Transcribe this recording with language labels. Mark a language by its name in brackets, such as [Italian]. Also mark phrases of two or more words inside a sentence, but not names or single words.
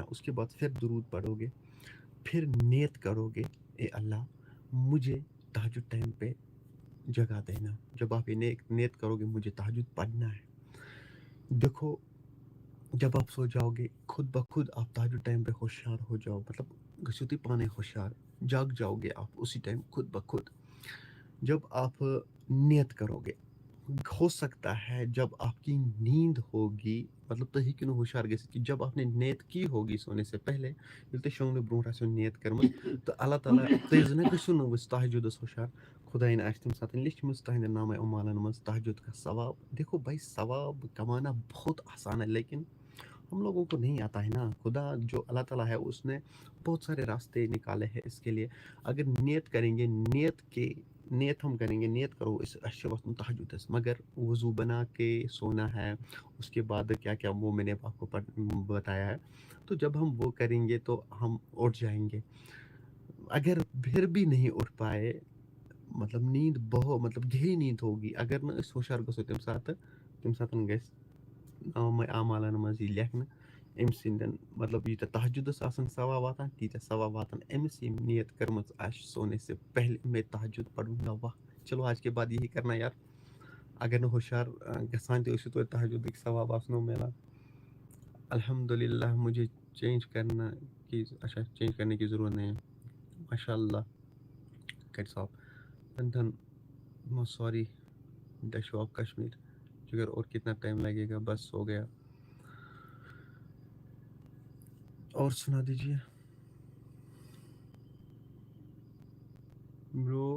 [Urdu] اس کے بعد پھر درود پڑھو گے، پھر نیت کرو گے اے اللہ مجھے تہجد ٹائم پہ جگہ دینا. جب آپ یہ نیت کرو گے مجھے تہجد پڑھنا ہے، دیکھو جب آپ سو جاؤ گے خود بخود آپ تہجد ٹائم پہ ہوشیار ہو جاؤ. مطلب [Kashmiri] گژھو تُہۍ پانے ہوشیار، [Urdu] جاگ جاؤ گے آپ اسی ٹائم خود بخود. جب آپ نیت کرو گے، ہو سکتا ہے جب آپ کی نیند ہوگی، مطلب [Kashmiri] تُہۍ ہیٚکِو نہٕ ہوشیار گٔژھِتھ [Urdu] کہ جب آپ نے نیت کی ہوگی سونے سے پہلے، [Kashmiri] ییٚلہِ تُہۍ شۄنٛگنہٕ برونٛٹھ آسیو نیت کٔرمٕژ تہٕ اللہ تعالیٰ تُہۍ زَن گٔژھِو نہٕ وۄنۍ تہجدَس ہوشیار. خۄدایَن آسہِ تَمہِ ساتہٕ لیٚچھمٕژ تُہنٛدٮ۪ن نامہ اعمالن منٛز [Urdu] تہجد کا ثواب. دیکھو بھائی ثواب کمانا بہت آسان ہے، لیکن ہم لوگوں کو نہیں آتا ہے نا. خدا جو اللہ تعالیٰ ہے اس نے بہت سارے راستے نکالے ہیں اس کے لیے. اگر نیت کریں گے، نیت ہم کریں گے، نیت کرو اس اچھے وقت تہجدس، مگر وضو بنا کے سونا ہے. اس کے بعد کیا کیا وہ میں نے آپ کو بتایا ہے. تو جب ہم وہ کریں گے تو ہم اٹھ جائیں گے. اگر پھر بھی نہیں اٹھ پائے، مطلب نیند بہت مطلب گہری نیند ہوگی، [Kashmiri] اگر نہٕ أسۍ ہوشیار گژھو تَمہِ ساتہٕ گژھِ نامہ اعمالن منٛز یی لیکھنہٕ أمۍ سٕنٛدٮ۪ن مطلب ییٖتیٛاہ تہجدس آسن ثواب واتان تیٖتیٛاہ ثواب واتن أمِس ییٚمۍ نیت کٔرمٕژ آسہِ [Urdu] سونے سے پہلے میں تہجد پڑھوں گا. واہ چلو آج کے بعد یہی کرنا یار. [Kashmiri] اگر نہٕ ہوشیار گژھان تہِ ٲسِو توتہِ تہجدٕکۍ ثواب آسنو ملان. [Urdu] الحمدللہ مجھے چینج کرنے کی ضرورت نہیں ہے. ماشاء اللہ کٹ صاحب. بندھن سوری ڈیشو آف کشمیر. جگر اور کتنا ٹائم لگے گا؟ بس ہو گیا. اور سنا دیجیے برو.